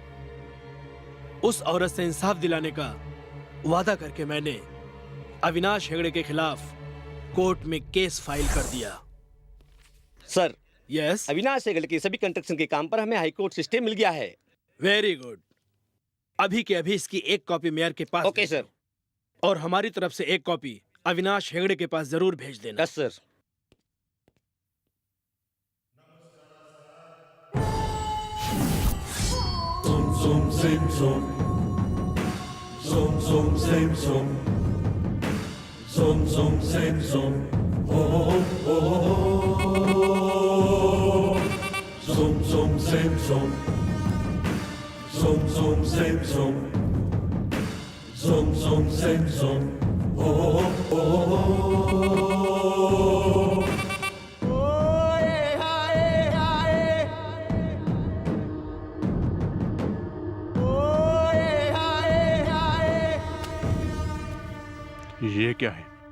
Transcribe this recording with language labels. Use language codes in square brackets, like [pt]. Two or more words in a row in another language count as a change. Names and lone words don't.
[hi] उस औरत से इंसाफ दिलाने का वादा करके मैंने अविनाश हेगड़े के खिलाफ कोर्ट में [en] case file [hi] कर दिया। सर, यस, अविनाश हेगड़े के सभी कंस्ट्रक्शन के काम पर हमें [en] high court [hi] से स्टे मिल गया है। [en] very good. [hi] अभी के अभी इसकी एक कॉपी मेयर के पास। [en] ok sir. [hi] और हमारी तरफ से एक कॉपी अविनाश हेगड़े के पास जरूर भेज देना। [en] yes sir. Zoom, sim, zoom. Zoom, zoom, sim, zoom. Zoom, zoom, sim, zoom. Oh, oh, oh, oh. Zoom, zoom, sim, zoom. Zoom, zoom, sim, zoom. Zoom, zoom, sim, zoom. Oh, oh, oh, oh. [hi] ये क्या है?